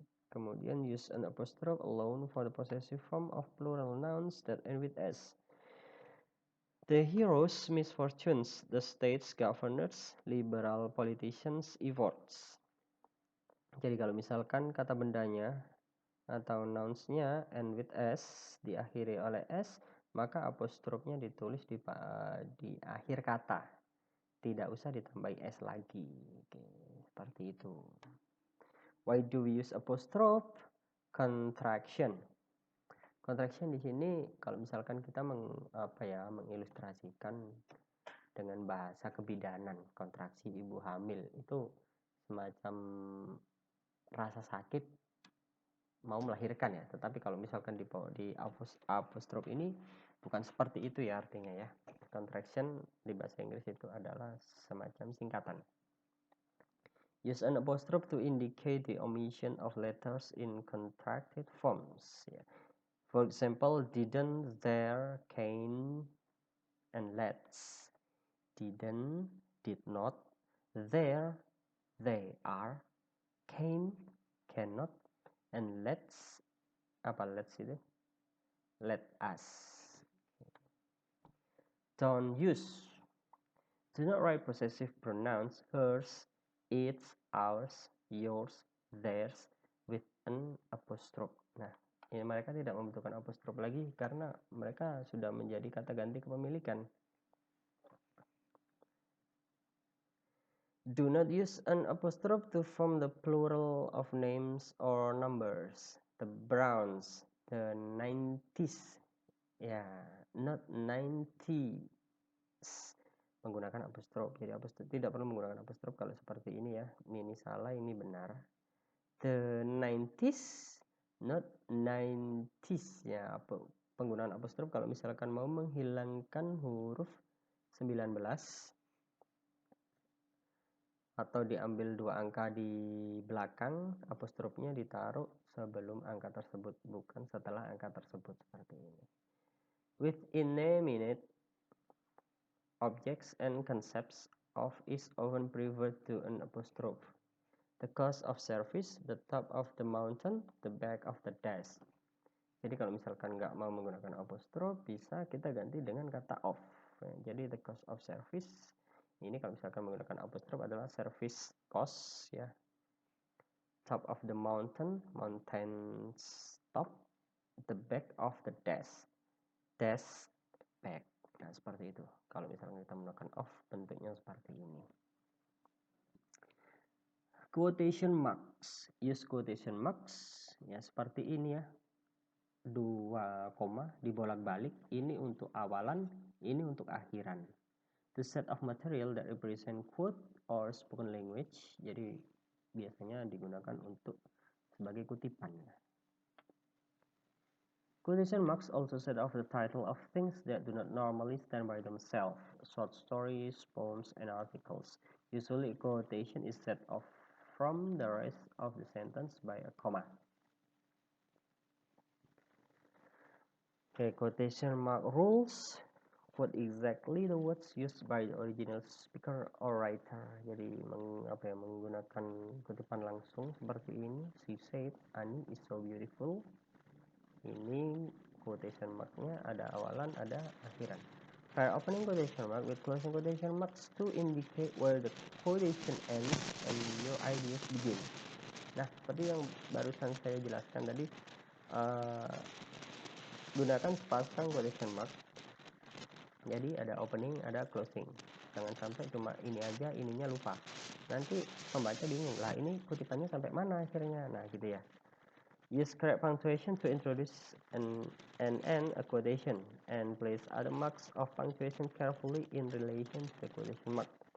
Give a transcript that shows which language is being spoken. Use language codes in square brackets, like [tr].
[id] Kemudian [en] use an apostrophe alone for the possessive form of plural nouns that end with S. The hero's misfortunes, the state's governors, liberal politicians' efforts. [id] Jadi kalau misalkan kata bendanya atau nouns-nya [en] end with S, [id] diakhiri oleh S, maka apostrofnya ditulis di akhir kata. Tidak usah ditambahi S lagi. Oke, seperti itu. [en] Why do we use apostrophe? [id] Contraction. Contraction di sini kalau misalkan kita mengilustrasikan dengan bahasa kebidanan, kontraksi ibu hamil itu semacam rasa sakit mau melahirkan ya. Tetapi kalau misalkan di apostrophe ini bukan seperti itu ya artinya ya. Contraction di bahasa Inggris itu adalah semacam singkatan. [en] Use an apostrophe to indicate the omission of letters in contracted forms. Yeah. For example, didn't, there, can, and let's. Didn't, did not, there, they are, can, cannot, and let's. [id] Apa let's itu? [en] Let us. Don't use. Do not write possessive pronouns hers, its, ours, yours, theirs with an apostrophe. [id] Nah, ini mereka tidak membutuhkan apostrof lagi karena mereka sudah menjadi kata ganti kepemilikan. [en] Do not use an apostrophe to form the plural of names or numbers. The Browns, the 90s. Ya, not 90s [id] menggunakan apostrof. Jadi apostrof tidak perlu menggunakan apostrof kalau seperti ini ya. Ini salah, ini benar. [en] The 90s not 90s [id] ya. Penggunaan apostrof kalau misalkan mau menghilangkan huruf 19 atau diambil dua angka di belakang, apostrofnya ditaruh sebelum angka tersebut, bukan setelah angka tersebut, seperti ini. [en] Within a minute, objects and concepts of is often preferred to an apostrophe. The cost of service, the top of the mountain, the back of the dash. [id] Jadi kalau misalkan nggak mau menggunakan apostrof, bisa kita ganti dengan kata of. Jadi [en] the cost of service, [id] ini kalau misalkan menggunakan apostrof adalah [en] service cost [id] ya. [en] Top of the mountain, mountain's top, the back of the dash, dash back. [id] Nah, seperti itu. Kalau misalnya kita menggunakan of, bentuknya seperti ini. [en] Quotation marks. Use quotation marks. [id] Ya, seperti ini ya. 2 koma dibolak-balik. Ini untuk awalan, ini untuk akhiran. [en] The set of material that represent quote or spoken language. [id] Jadi, biasanya digunakan untuk sebagai kutipan. [en] Quotation marks also set off the title of things that do not normally stand by themselves, short stories, poems, and articles. Usually, quotation is set off from the rest of the sentence by a comma. Okay, quotation mark rules. Quote exactly the words used by the original speaker or writer. [id] Jadi menggunakan kutipan langsung seperti ini. [en] She said, Annie is so beautiful. [id] Ini quotation marknya ada awalan, ada akhiran. [en] Pair opening quotation mark with closing quotation marks to indicate where the quotation ends and your ideas begin. [id] Nah, seperti yang barusan saya jelaskan tadi, gunakan sepasang quotation mark. Jadi ada opening, ada closing. Jangan sampai cuma ini aja, ininya lupa. Nanti pembaca bingung, lah ini kutipannya sampai mana akhirnya. Nah, gitu ya. [en] Use correct punctuation to introduce and end a quotation and place other marks of punctuation carefully in relation to the quotation mark.